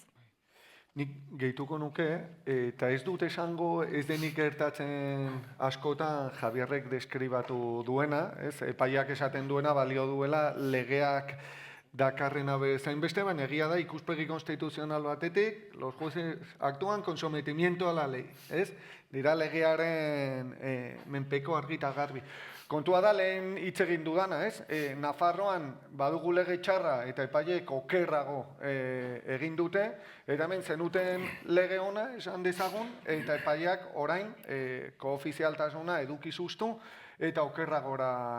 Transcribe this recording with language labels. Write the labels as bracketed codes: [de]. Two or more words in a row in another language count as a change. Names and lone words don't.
[eu] Nik gehituko nuke, eta ez dut esango ez denik gertatzen askotan Javierrek deskribatu duena, epaiak esaten duena balio duela legeak dakarrena bezain beste, baina egia da ikuspegi konstituzional batetik, [es] los jueces actúan con sometimiento a la ley, [eu] ez? Dira legearen menpeko argita garbi. Kontua da lehen hitz egin dudana, ez? Nafarroan badugu lege txarra eta epaileek okerrago egin dute, eta hemen zenuten lege ona esan dezagun, eta epaileak orain koofizialtasuna eduki zuztu eta okerragora